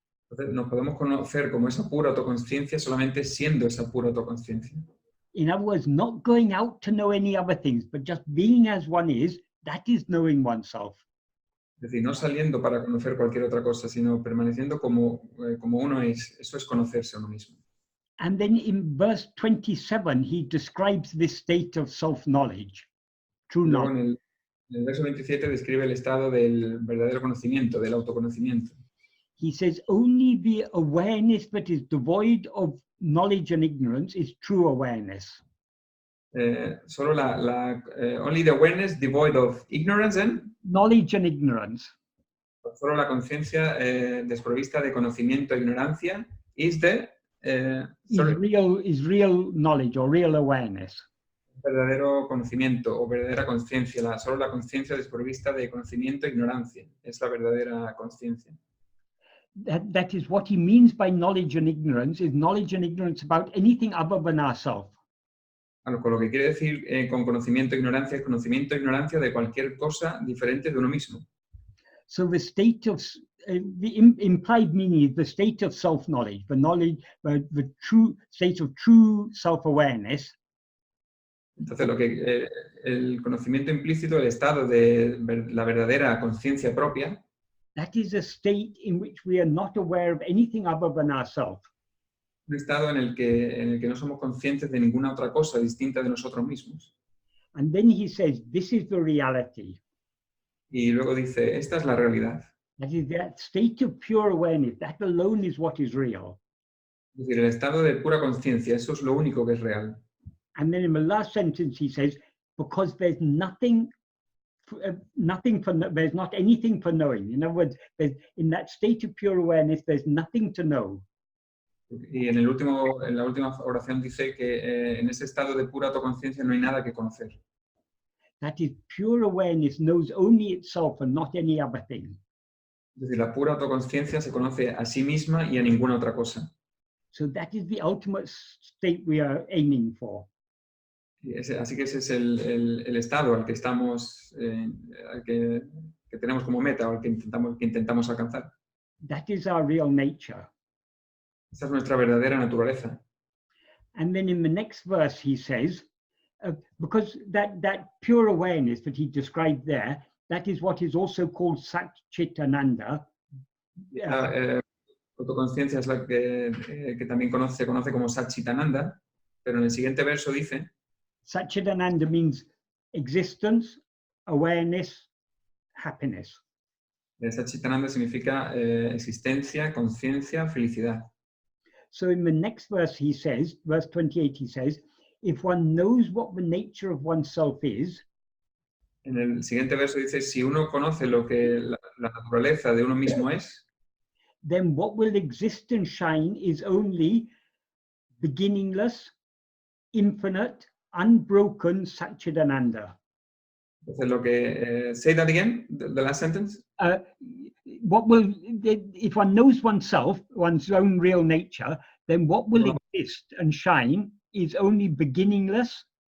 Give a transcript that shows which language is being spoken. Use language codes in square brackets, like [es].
[es] Entonces nos podemos conocer como esa pura autoconciencia solamente siendo esa pura autoconciencia. [en] In other words, not going out to know any other things, but just being as one is, that is knowing oneself. [es] Es decir, no saliendo para conocer cualquier otra cosa, sino permaneciendo como uno es. Eso es conocerse a uno mismo. [en] And then in verse 27, he describes this state of self-knowledge, true [es] Luego [en] knowledge. [es] En el verso 27 describe el estado del verdadero conocimiento, del autoconocimiento. [en] He says, only the awareness that is devoid of knowledge and ignorance is true awareness. [es] Solo [en] only the awareness devoid of ignorance and Knowledge and ignorance. [es] Solo la conciencia desprovista de conocimiento e ignorancia [en] is real knowledge or real awareness. [es] Verdadero conocimiento o verdadera conciencia. Solo la conciencia desprovista de conocimiento e ignorancia es la verdadera conciencia. [en] That is what he means by knowledge and ignorance, is knowledge and ignorance about anything other than ourselves. [es] Con lo que quiere decir con conocimiento e ignorancia es conocimiento e ignorancia de cualquier cosa diferente de uno mismo. [en] So the state of the implied meaning is the state of self-knowledge, the true state of true self-awareness. [es] Entonces, el conocimiento implícito, el estado de la verdadera conciencia propia, [en] that is a state in which we are not aware of anything other than ourselves. [es] un estado en el que no somos conscientes de ninguna otra cosa distinta de nosotros mismos. [en] And then he says, this is the reality. [es] Y luego dice, esta es la realidad. [en] That is that state of pure awareness. That alone is what is real. [es] Es decir, el estado de pura conciencia, eso es lo único que es real. [en] And then in the last sentence, he says, because there's nothing there's not anything for knowing. In other words, in that state of pure awareness, there's nothing to know. [es] Y en la última oración dice que en ese estado de pura autoconciencia no hay nada que conocer. [en] That is, pure awareness knows only itself and not any other thing. [es] Es decir, la pura autoconciencia se conoce a sí misma y a ninguna otra cosa. [en] So that is the ultimate state we are aiming for. [es] Así que ese es el estado al que estamos, que tenemos como meta o al que intentamos alcanzar. [en] That is our real nature. [es] Esa es nuestra verdadera naturaleza. [en] And then in the next verse he says, because that pure awareness that he described there, that is what is also called Satchitananda. [es] Autoconciencia es la que también se conoce como Satchitananda, pero en el siguiente verso dice, [en] Satchitananda means existence, awareness, happiness. [es] Satchitananda significa existencia, conciencia, felicidad. [en] So in the next verse he says, verse 28, he says, if one knows what the nature of oneself is, [es] en el siguiente verso dice, si uno conoce lo que la naturaleza de uno mismo es, [en] then what will exist and shine is only beginningless, infinite, unbroken Satchitananda. [es] Entonces lo que... [en] say that again, the last sentence. If one knows oneself, one's own real nature, then what will exist and shine is only beginningless.